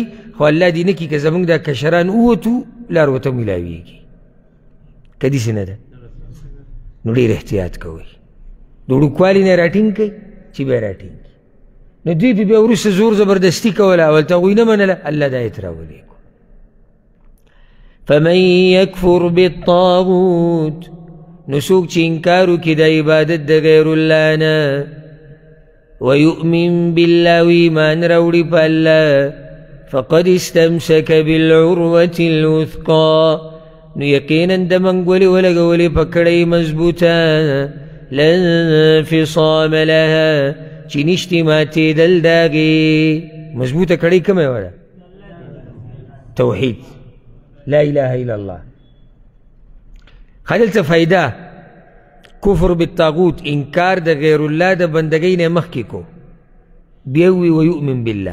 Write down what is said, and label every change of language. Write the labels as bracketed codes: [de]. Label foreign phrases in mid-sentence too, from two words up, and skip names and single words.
[ps] خو الله دې نه کړي که زموږ دا کشران ووتو لار ورته میلاویږي. که داسې نه ده نو ډېر احتیاط کوئ. د وړوکوالي نه راټینګ کوئ چې بیا راټینګ کړي. نو دوی پې بیا وروسته زور زبردستي کوله، اول ته هغوی نه منله. الله دا آیت راولېږو [ar] فمن یکفر بالطاغوت، [ps] نو څوک چې انکار وکړي د عبادت د غیر الله نه، [ar] ویؤمن بالله [ps] و ایمان راوړي په الله، [ar] فقد استمسک بالعروة الوثقا، [ps] نو یقینا د منګولې ولګولې په کړۍ مضبوطه، [ar] لا انفصام لها [ps] چې نشتي ماتېدل د هغې. مضبوطه کړۍ کومه وه؟ توحید، [ar] لا اله الا الله. [ps] ښه دلته فایده [ar] کفر بالطاغوت، [ps] انکار د غیر الله د بندګۍ نه مخکې کو، بیا وی [ar] ویؤمن بالله.